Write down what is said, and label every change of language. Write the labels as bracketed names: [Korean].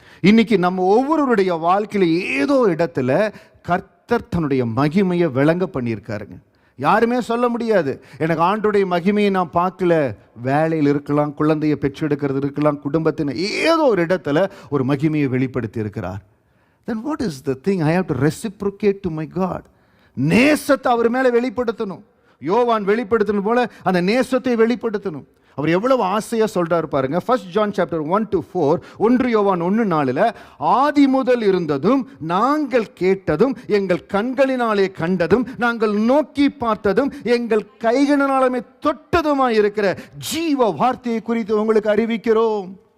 [Tamil] இன்னைக்கு நம்ம ஒவ்வொருவருடைய வாழ்க்கையில ஏதோ இடத்துல கர்த்தர் தன்னுடைய மகிமையை விளங்க பண்ணியிருக்காருங்க. யாருமே சொல்ல முடியாது, எனக்கு ஆண்டுடைய மகிமையை நான் பார்க்கல. வேலையில் இருக்கலாம், குழந்தையை பெற்றெடுக்கிறது இருக்கலாம், குடும்பத்தின் ஏதோ ஒரு இடத்துல ஒரு மகிமையை வெளிப்படுத்தி இருக்கிறார். [English] Then what is the thing? I have to reciprocate to my God. [Tamil] நேசத்தை அவர் மேலே வெளிப்படுத்தணும். யோவான் வெளிப்படுத்தணும் போல அந்த நேசத்தை வெளிப்படுத்தணும். அவர் எவ்வளவு ஆசையா சொல்றாரு பாருங்க. [English] 1 John chapter 1-4, [Tamil] 1 யோவான் 1:4, ஆதி முதல் இருந்ததும் நாங்கள் கேட்டதும் எங்கள் கண்களினாலே கண்டதும் நாங்கள் நோக்கி பார்த்ததும் எங்கள் கைகளினாலுமே தொட்டதுமாய் இருக்கிற ஜீவ வார்த்தையை குறித்து உங்களுக்கு அறிவிக்கிறோம்.